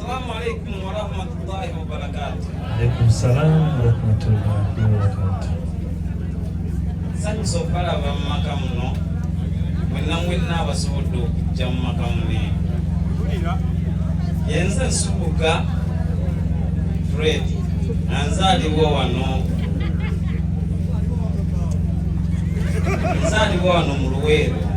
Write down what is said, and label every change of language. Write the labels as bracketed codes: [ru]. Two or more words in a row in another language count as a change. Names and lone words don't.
[ar] السلام عليكم ورحمة الله وبركاته. عليكم السلام ورحمة الله وبركاته. [lg] Sanyi sopala bamaka muno mwenna abasobodde okujja mu maka mune yenze nsubuka Fred nzaalibwa wano mu Luweero.